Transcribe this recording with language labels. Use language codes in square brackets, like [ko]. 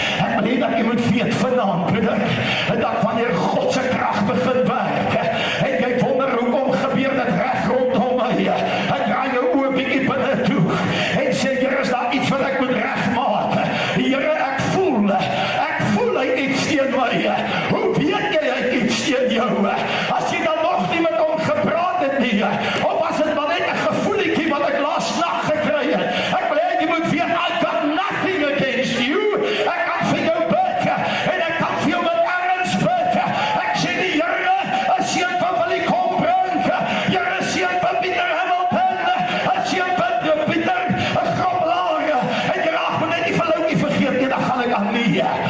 [af] Ek wil hê dat jy moet weet vanaand, broeder, dat wanneer God se krag begin werk, en jy wonder hoekom gebeur dit reg rondom my, ek draai jou oë bietjie binne toe, en sê, Here, is daar iets wat ek moet regmaak? Here, ek voel hy het iets teen my. Hoe weet jy hy het iets teen jou? As jy dan nog nie met hom gepraat het nie, of was dit maar net 'n gevoeltjie wat ek laas nag gekry het? Ek wil hê jy moet weet, [en] I got nothing against you. [af] Ek kan vir jou bid, en ek kan vir jou met erns bid. Ek sê die Here, 'n seun van Willie Kombrink, Here, 'n seun van Pieter Hamilton, 'n seun van Pieter Grobelaar, en jy raak my net nie van Loukie vergeet nie, dan gaan ek aan nie.